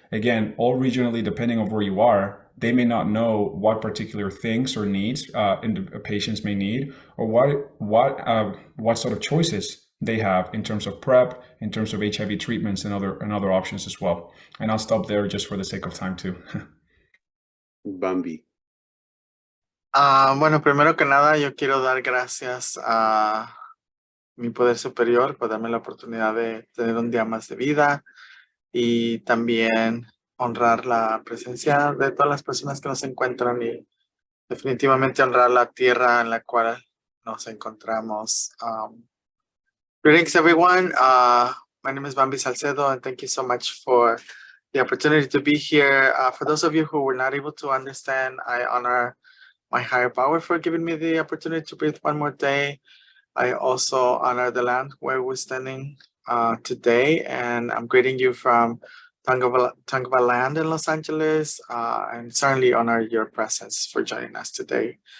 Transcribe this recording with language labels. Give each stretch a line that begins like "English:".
English: Again, all regionally, depending on where you are, they may not know what particular things or needs patients may need, or what sort of choices they have in terms of PrEP, in terms of HIV treatments and other options as well. And I'll stop there just for the sake of time too. Bamby.
Spanish: Bueno, primero que nada, yo quiero dar gracias a mi poder superior por darme la oportunidad de tener un día más de vida y también honrar la presencia de todas las personas que nos encuentran y definitivamente honrar la tierra en la cual nos encontramos.
English: Greetings, everyone. My name is Bamby Salcedo, and thank you so much for the opportunity to be here. For those of you who were not able to understand, I honor my higher power for giving me the opportunity to breathe one more day. I also honor the land where we're standing today, and I'm greeting you from Tongva land in Los Angeles, and certainly honor your presence for joining us today.